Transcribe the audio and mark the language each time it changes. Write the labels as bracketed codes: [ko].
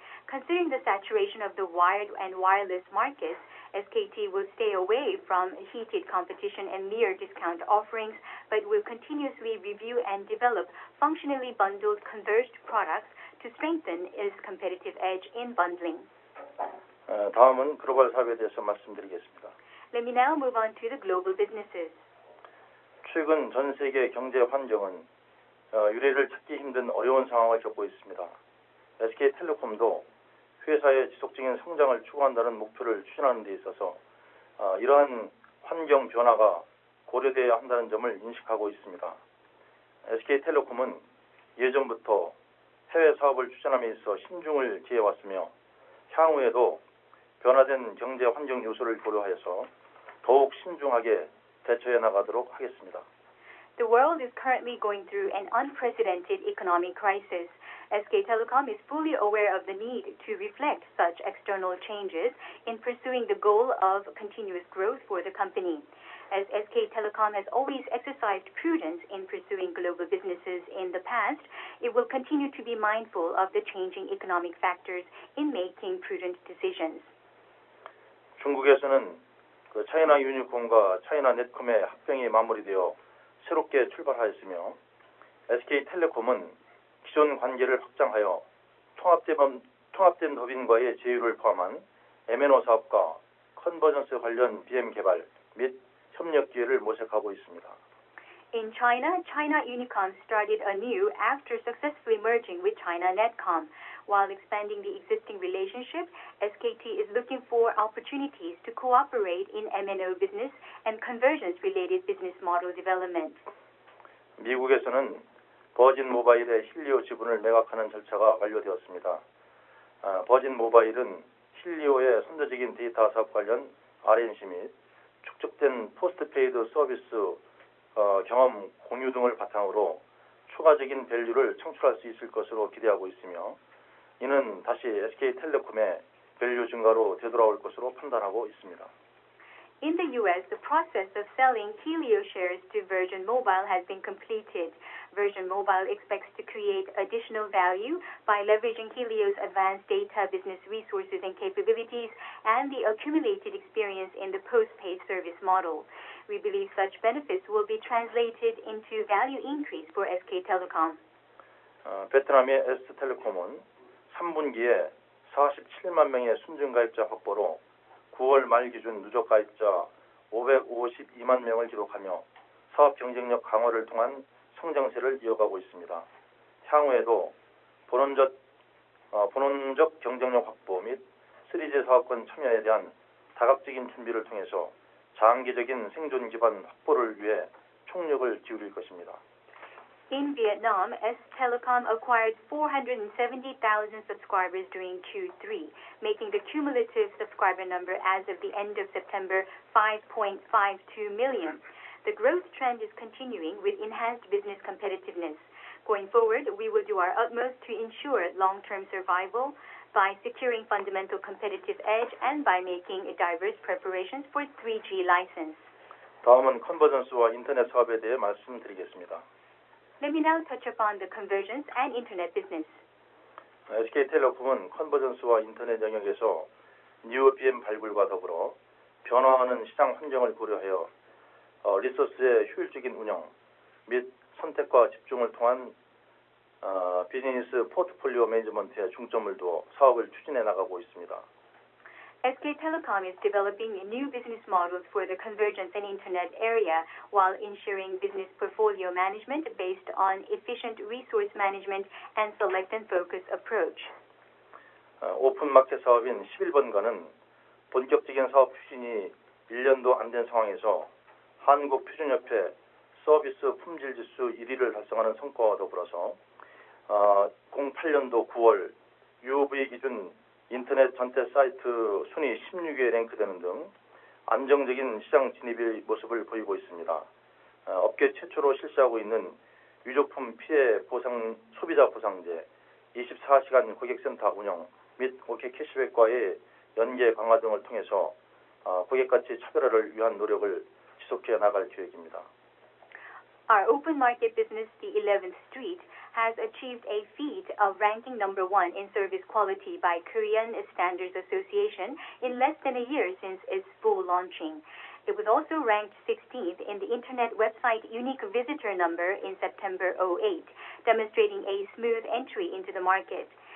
[en] Considering the saturation of the wired and wireless markets, SKT will stay away from heated competition and mere discount offerings, but will continuously review and develop functionally bundled converged products to strengthen its competitive edge in bundling. [ko] 다음은 글로벌 사업에 대해서 말씀드리겠습니다. [en] Let me now move on to the global businesses. [ko] 최근 전 세계 경제 환경은 유례를 찾기 힘든 어려운 상황을 겪고 있습니다. SK텔레콤도 회사의 지속적인 성장을 추구한다는 목표를 추진하는 데 있어서 이러한 환경 변화가 고려되어야 한다는 점을 인식하고 있습니다. SK텔레콤은 예전부터 해외 사업을 추진함에 있어 신중을 기해왔으며 향후에도 변화된 경제 환경 요소를 고려하여서 더욱 신중하게 대처해 나가도록 하겠습니다. [en] The world is currently going through an unprecedented economic crisis. SK Telecom is fully aware of the need to reflect such external changes in pursuing the goal of continuous growth for the company. As SK Telecom has always exercised prudence in pursuing global businesses in the past, it will continue to be mindful of the changing economic factors in making prudent decisions. [ko] 중국에서는 차이나 유니콘과 차이나 넷콤의 합병이 마무리되어 새롭게 출발하였으며 SK텔레콤은 기존 관계를 확장하여 통합된 법인과의 제휴를 포함한 MNO 사업과 컨버전스 관련 BM 개발 및 협력 기회를 모색하고 있습니다. [en] In China, China Unicom started anew after successfully merging with China Netcom. While expanding the existing relationship, SKT is looking for opportunities to cooperate in MNO business and convergence-related business model development. [ko] 미국에서는 버진 모바일의 힐리오 지분을 매각하는 절차가 완료되었습니다. 버진 모바일은 힐리오의 선도적인 데이터 사업 관련 R&D 및 축적된 포스트페이드 서비스 경험 공유 등을 바탕으로 추가적인 밸류를 창출할 수 있을 것으로 기대하고 있으며 이는 다시 SK텔레콤의 밸류 증가로 되돌아올 것으로 판단하고 있습니다. [en] In the U.S., the process of selling Helio shares to Virgin Mobile has been completed. Virgin Mobile expects to create additional value by leveraging Helio's advanced data business resources and capabilities and the accumulated experience in the postpaid service model. We believe such benefits will be translated into value increase for SK Telecom. [ko] 베트남의 S텔레콤은 3분기에 47만 명의 순증 가입자 확보로 9월 말 기준 누적 가입자 552만 명을 기록하며 사업 경쟁력 강화를 통한 성장세를 이어가고 있습니다. 향후에도 본원적 경쟁력 확보 및 3G 사업권 참여에 대한 다각적인 준비를 통해서 장기적인 생존 기반 확보를 위해 총력을 기울일 것입니다. [en] In Vietnam, S Telecom acquired 470,000 subscribers during Q3, making the cumulative subscriber number as of the end of September 5.52 million. The growth trend is continuing with enhanced business competitiveness. Going forward, we will do our utmost to ensure long-term survival by securing fundamental competitive edge and by making diverse preparations for 3G license. [ko] 다음은 컨버전스와 인터넷 사업에 대해 말씀드리겠습니다. [en] Let me now touch upon the convergence and internet business. [ko] SK텔레콤은 컨버전스와 인터넷 영역에서 뉴 BM 발굴과 더불어 변화하는 시장 환경을 고려하여 리소스의 효율적인 운영 및 선택과 집중을 통한 비즈니스 포트폴리오 매니지먼트에 중점을 두어 사업을 추진해 나가고 있습니다. [en] SK Telecom is developing new business models for the convergence and internet area while ensuring business portfolio management based on efficient resource management and select and focus approach. [ko] 오픈 마켓 사업인 11번가는 본격적인 사업 추진이 1년도 안 된 상황에서 한국표준협회 서비스 품질 지수 1위를 달성하는 성과와 더불어서 08년도 9월 UV 기준 인터넷 전체 사이트 순위 16위에 랭크되는 등 안정적인 시장 진입의 모습을 보이고 있습니다. 업계 최초로 실시하고 있는 유조품 피해 보상 소비자 보상제, 24시간 고객센터 운영 및 OK 캐시백과의 연계 강화 등을 통해서 고객 가치 차별화를 위한 노력을 지속해 나갈 계획입니다. [en] Our open market business, the 11th Street, has achieved a feat of ranking number 1 in service quality by Korean Standards Association in less than a year since its full launching. It was also ranked 16th in the internet website unique visitor number in September 2008, demonstrating a smooth entry into the market.